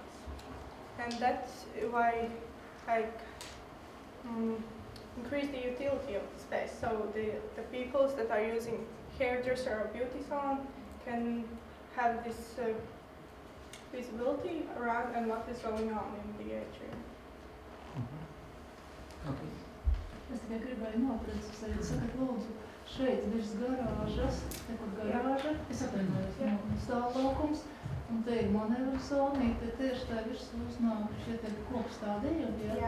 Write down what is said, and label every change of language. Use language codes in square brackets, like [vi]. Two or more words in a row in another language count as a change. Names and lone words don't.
[en] And that's why I increase the utility of the space. So the peoples that are using hairdresser or beauty salon can have this visibility around and what is going on in the atrium. Okay. [lv] Es tikai gribēju noprecizēt, sakat, lūdzu, šeit virs garāžas, te kur garāža, es atvainojos, stāvlaukums, un te ir manevru zonīte, tieši tā virsū uznāk šie te koku stādījumi, ja?